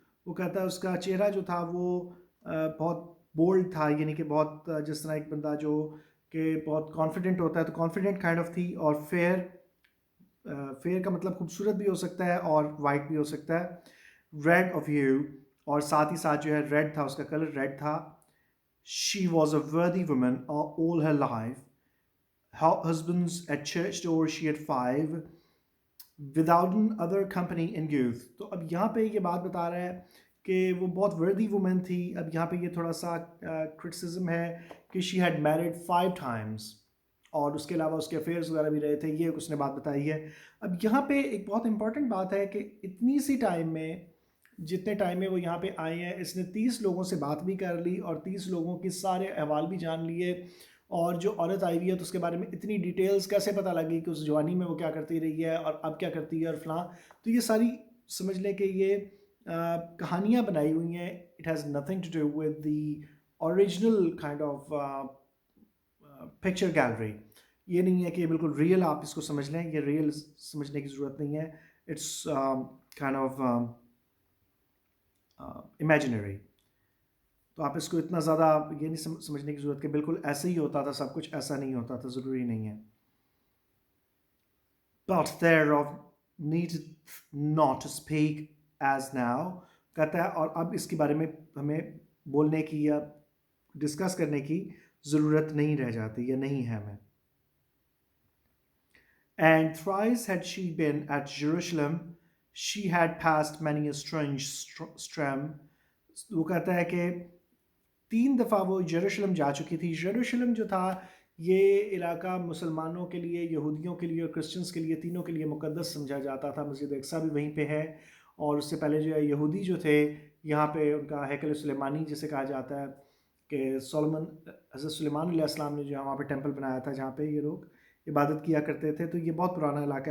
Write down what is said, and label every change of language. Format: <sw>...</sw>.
<ur>وہ کہتا ہے اس کا چہرہ جو تھا وہ بہت بولڈ تھا، یعنی کہ بہت جس طرح ایک بندہ جو کہ بہت کانفیڈنٹ ہوتا ہے تو کانفیڈنٹ کائنڈ آف تھی. اور فیئر کا مطلب خوبصورت بھی ہو سکتا ہے اور وائٹ بھی ہو سکتا ہے. ریڈ آف ہیو، اور ساتھ ہی ساتھ جو ہے ریڈ تھا، اس کا کلر ریڈ تھا.</ur> <en>She was a worthy woman all her life. Husbands at church door she had 5. Withouten other company in youth.</en> <ur>تو اب یہاں پہ یہ بات بتا رہا ہے کہ وہ بہت وردی وومن تھی. اب یہاں پہ یہ تھوڑا سا کرٹیسزم ہے کہ</ur> <en>she had married 5 times</en> <ur>اور اس کے علاوہ اس کے افیئرس وغیرہ بھی رہے تھے. یہ اس نے بات بتائی ہے. اب یہاں پہ ایک بہت امپورٹنٹ بات ہے کہ اتنی سی ٹائم میں، جتنے ٹائم میں وہ یہاں پہ آئے ہیں، اس نے 30 لوگوں سے بات بھی کر لی اور 30 لوگوں کے سارے احوال بھی جان لیے. اور جو عورت آئی ہوئی ہے تو اس کے بارے میں اتنی ڈیٹیلز کیسے پتہ لگی کہ اس جوانی میں وہ کیا کرتی رہی ہے اور اب کیا کرتی ہے اور فلاں. تو یہ ساری سمجھ لیں کہ یہ کہانیاں بنائی ہوئی ہیں.</ur> <en>It has nothing to do with the original kind of picture gallery.</en> <ur>یہ نہیں ہے کہ یہ بالکل ریئل آپ اس کو سمجھ لیں. یہ ریئل سمجھنے کی ضرورت نہیں ہے.</ur> <en>It's kind of imaginary.</en> <ur>تو آپ اس کو اتنا زیادہ یہ نہیں سمجھنے کی ضرورت کہ بالکل ایسے ہی ہوتا تھا سب کچھ. ایسا نہیں ہوتا تھا، ضروری نہیں ہے.</ur> <en>But thereof needed not to speak as now.</en> <ur>کہتا ہے اور اب اس کے بارے میں ہمیں بولنے کی یا ڈسکس کرنے کی ضرورت نہیں رہ جاتی یا نہیں ہے ہمیں.</ur> <en>And thrice had she been at Jerusalem, she had passed many a strange stram.</en> <ur>وہ کہتا ہے کہ 3 دفعہ وہ یروشلم جا چکی تھی. یروشلم جو تھا یہ علاقہ مسلمانوں کے لیے، یہودیوں کے لیے اور کرسچنس کے لیے، تینوں کے لیے مقدس سمجھا جاتا تھا. مسجد اقصیٰ بھی وہیں پہ ہے. اور اس سے پہلے جو ہے یہودی جو تھے یہاں پہ ان کا ہیکل سلیمانی جسے کہا جاتا ہے کہ حضرت سلیمان علیہ السلام نے جو ہے وہاں پہ ٹیمپل بنایا تھا جہاں پہ یہ لوگ عبادت کیا کرتے تھے. تو یہ بہت پرانا علاقہ ہے.</ur>